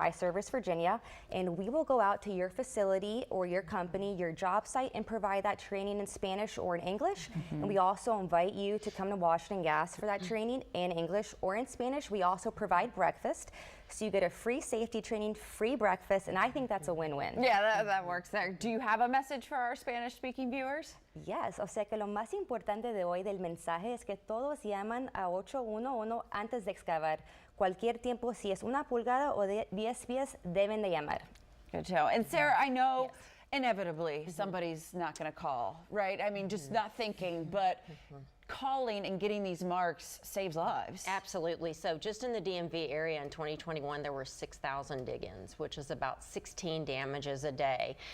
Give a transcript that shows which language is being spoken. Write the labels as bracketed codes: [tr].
[en] I service Virginia, and we will go out to your facility or your company, your job site, and provide that training in Spanish or in English. And we also invite you to come to Washington Gas for that training in English or in Spanish. We also provide breakfast. So you get a free safety training, free breakfast, and I think that's a win-win. Yeah, that works there. Do you have a message for our Spanish-speaking viewers? [es] Yes, o sea que lo más importante de hoy del mensaje es que todos llaman a 811 antes de excavar. Cualquier tiempo, si es 1 pulgada o 10 pies, deben de llamar. [en] Good to know. And Sarah, I know inevitably somebody's not going to call, right? I mean, just not thinking, but calling and getting these marks saves lives. Absolutely. So just in the DMV area in 2021, there were 6,000 dig-ins, which is about 16 damages a day.